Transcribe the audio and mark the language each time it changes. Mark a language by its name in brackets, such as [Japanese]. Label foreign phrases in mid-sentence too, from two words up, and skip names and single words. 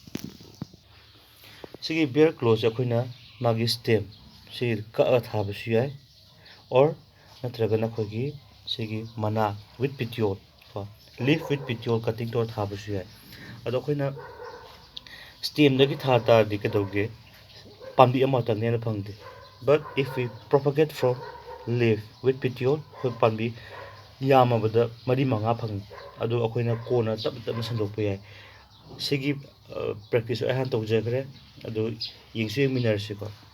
[Manipuri] ꯁꯤꯒꯤ ꯕꯤꯌꯔ ꯀ꯭ꯂꯣꯁꯦ ꯑꯩꯈꯣꯏꯅ ꯃꯥꯒꯤ ꯁ꯭ꯇꯦꯝ ꯁꯤ ꯀꯛꯑ ꯊꯥꯕꯁꯨ ꯌꯥꯏ ꯑꯣꯔ ꯅꯠꯇ꯭ꯔꯒꯅ ꯑꯩꯈꯣꯏꯒꯤ ꯁꯤꯒꯤ ꯃꯅꯥ [English] with petiole [Manipuri] ꯀꯣ [English] leaf with petiole cutting [Manipuri] ꯇꯧꯔ ꯊꯥꯕꯁꯨ ꯌꯥꯏ ꯑꯗꯣ ꯑꯩꯈꯣꯏꯅ ꯁ꯭ꯇꯦꯝꯗꯒꯤ ꯊꯥ ꯇꯥꯔꯗꯤ ꯀꯩꯗꯧꯒꯦ ꯄꯥꯝꯕꯤ ꯑꯃꯇꯪꯅꯦꯅ ꯐꯪꯗꯦ [English] but if we propagate from leaf with petiole [Manipuri] ꯑꯩꯈꯣꯏ ꯄꯥꯝꯕꯤ ꯌꯥꯝꯃꯕꯗ 4-5 ꯐꯪꯉꯤ ꯑꯗꯣ ꯑꯩꯈꯣꯏꯅ ꯀꯣꯟꯅ ꯇꯞꯅ ꯇꯞꯅ ꯁꯟꯗꯣꯛꯄ ꯌꯥꯏ ꯁꯤꯒꯤ ꯄ꯭ꯔꯦꯛꯇꯤꯁ ꯑꯩ ꯍꯥꯟꯅ ꯇꯧꯖꯈ꯭ꯔꯦ ꯑꯗꯣ ꯌꯦꯡꯁꯨ ꯌꯦꯡꯃꯤꯟꯅꯔꯁꯤꯀꯣ